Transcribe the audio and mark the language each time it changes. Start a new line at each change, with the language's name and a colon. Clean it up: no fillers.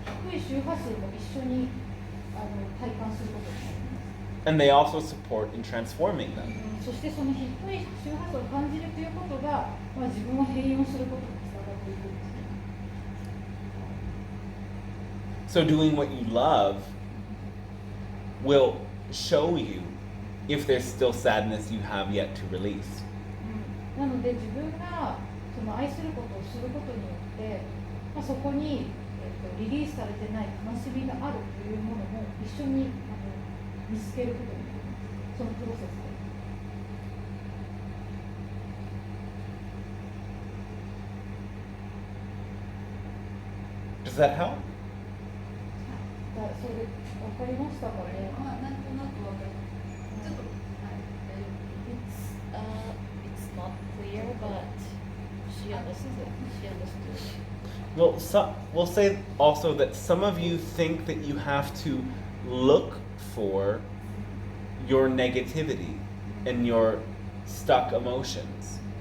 Japanese: 低い周波数も一緒に体感することになります。
English: And they also support in transforming them.
Japanese: そしてその低い周波数を感じるということが、自分を変容することにつながっていくんですね。
English: So doing what you love will show you if there's still sadness you have yet to release.
Japanese: なので自分がその愛することをすることによって、そこに、リリースされてない悲しみがあるというものも一緒に見つけることになります。そのプロセスで。
English: Does that help?
Japanese: それ分かりましたかね。まあなんとなくわかります。ちょっと、はい。
English: It's not clear, but she understood. She understood. Well, we'll say also that some of you think that you have to look for your negativity and your stuck emotions.